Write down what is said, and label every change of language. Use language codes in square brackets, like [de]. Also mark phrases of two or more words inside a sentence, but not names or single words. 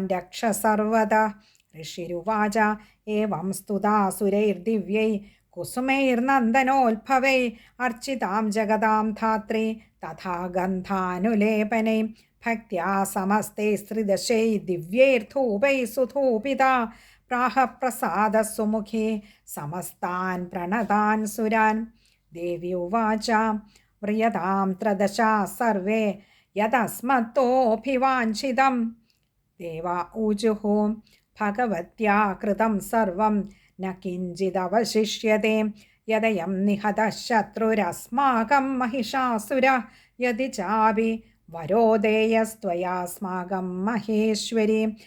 [sa] രക്ഷ സർവതഃ ഋഷിരുവാച ഏവം സ്തുതാസുരൈർദിവ്യൈ കുസുമൈർനന്ദനോത്ഭവൈ അർച്ചിതാം ജഗതാം ധാത്രി തഥാ ഗന്ധാനുലേപനൈ ഭക്ത്യാ സമസ്തൈസ്ത്രിദശൈ ദിവ്യൈർധൂപൈ സുധൂപിതാ പ്രാഹ പ്രസാദ സുമുഖേ സമസ്താൻ പ്രണതാൻ സുരാൻ ദേവി ഉവാച വ്രിയതാം ത്രദശാ സർവേ യദസ്മത്തോഭിവാഞ്ചിതം देवा ऊजुः भगवत्या कृतं सर्वं न किञ्चिदवशिष्यते यदयं निहतः शत्रुरस्माकं महिषासुर यदि चापि वरो देयस्त्वयास्माकं महेश्वरी